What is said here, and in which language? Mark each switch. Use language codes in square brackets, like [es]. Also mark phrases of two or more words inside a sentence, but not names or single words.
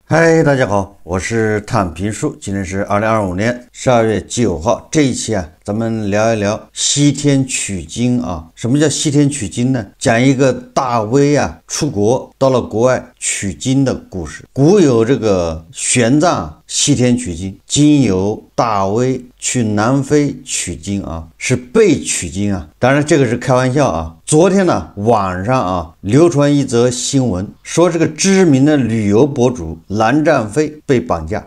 [zh] 嗨，大家好，我是探评书，今天是2025年12月9号。这一期咱們聊一聊西天取经啊。什麼叫西天取經呢？講一個大威出國到了國外取經的故事。古有這個玄奘西天取經，今有大威去南非取經啊，是被取經啊。當然這個是開玩笑啊。昨天晚上流傳一則新聞，說這個知名的旅遊博主藍占飛被綁架。